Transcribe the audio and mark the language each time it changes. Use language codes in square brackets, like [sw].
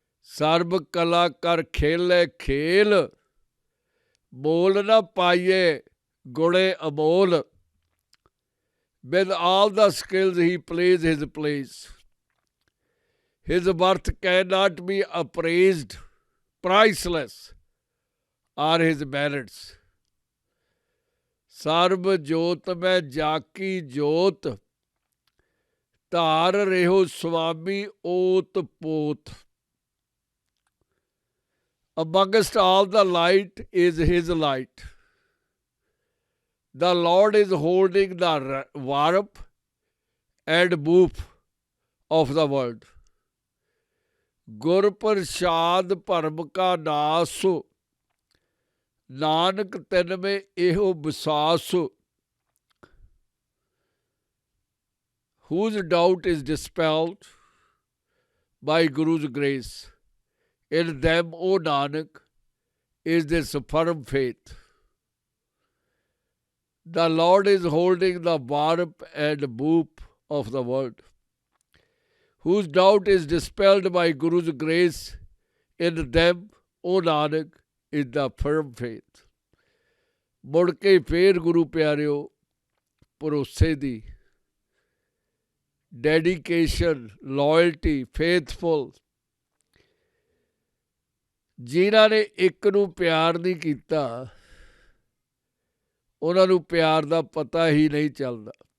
[pa] ਸਰਬ ਕਲਾ ਕਰ ਖੇਲੇ ਖੇਲ, ਮੋਲ ਨਾ ਪਾਈਏ ਗੁਣੇ ਅਮੋਲ. [en] With all the skills he plays his place. His worth cannot be appraised, priceless are his merits. [pa] ਸਰਬ ਜੋਤ ਮੈਂ ਜਾਕੀ ਜੋਤ, ਧਾਰ ਰਹਿਓ ਸੁਆਮੀ ਓਤ ਪੋਤ. [en] Amongst all the light is his light. The Lord is holding the warp and woof of the world. [pa] ਗੁਰ ਪ੍ਰਸਾਦ ਭਰਮ ਕਾ ਨਾਸ, ਨਾਨਕ ਤਿਨ ਮੇ ਇਹੋ ਵਿਸਾਸ. [en] Whose doubt is dispelled by Guru's grace. In them, O Nanak, is this firm faith. The Lord is holding the warp and woof of the world. Whose doubt is dispelled by Guru's grace, in them, O Nanak, is the firm faith. [pa] ਮੁੜ ਕੇ ਫੇਰ ਗੁਰੂ ਪਿਆਰਿਓ ਭਰੋਸੇ ਦੀ, [en] Dedication, loyalty, faithful. [pa] ਜਿਨ੍ਹਾਂ ਨੇ ਇੱਕ ਨੂੰ ਪਿਆਰ ਨਹੀਂ ਕੀਤਾ, ਉਹਨਾਂ ਨੂੰ ਪਿਆਰ ਦਾ ਪਤਾ ਹੀ ਨਹੀਂ ਚੱਲਦਾ.